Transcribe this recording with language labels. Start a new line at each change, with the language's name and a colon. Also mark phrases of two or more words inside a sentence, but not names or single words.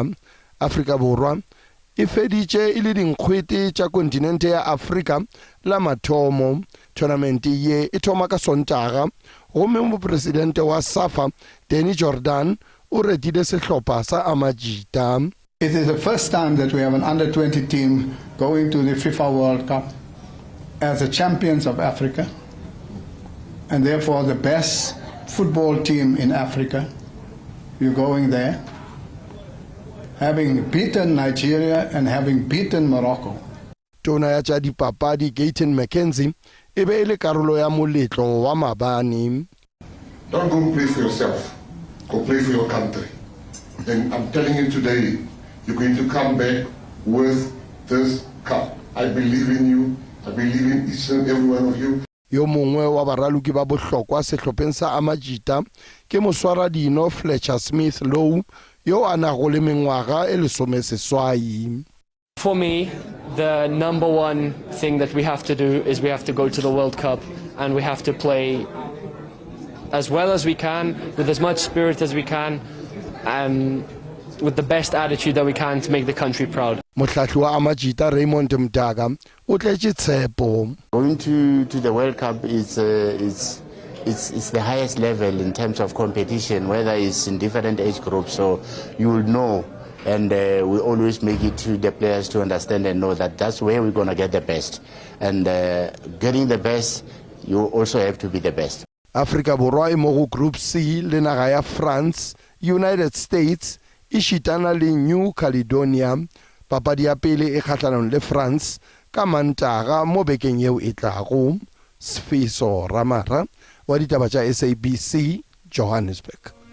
Northern Sotho: Afrika Borwa e feditše e le dinkgwete tša kontinente ya Afrika la mathomo. Tournament ye e thoma ka Sontaga gomme mopresidente wa SAFA Danny Jordan o retile sehlopha sa Amajita.
English: It is the first time that we have an under-20 team going to the FIFA World Cup as the champions of Africa, and therefore the best football team in Africa. You're going there, having beaten Nigeria and having beaten Morocco.
Northern Sotho: Tona ya tša dipapadi Gayton McKenzie e be e le karolo ya moletlo wa mabane.
English: Don't go play for yourself, go play for your country. And I'm telling you today, you're going to come back with this cup. I believe in you. I believe in each and every one of you.
Northern Sotho: Yo mongwe wa baraloki ba bohlokwa sehlopheng sa Amajita ke moswaradino Fletcher Smith Low yo a nago le mengwaga e lesomeseswai.
English: For me, the number one thing that we have to do is we have to go to the World Cup and we have to play as well as we can, with as much spirit as we can, with the best attitude that we can to make the country proud.
Northern Sotho: Mohlahli wa Amajita Raymond Mdaga o tletše tshepo.
English: Going to the World Cup is it's the highest level in terms of competition, whether it's in different age groups, so you will know. And we always make it to the players to understand and know that that's where we're going to get the best. And getting the best, you also have to be the best.
Northern Sotho: Afrika Borwa e mo go Group C le naga ya France, United States e šitana le New Caledonia. Papadi ya pele e kgahlanong le France ka Mantaga mo bekeng yeo e tlago. Sfiso Ramara wa ditaba tša SABC, Johannesburg.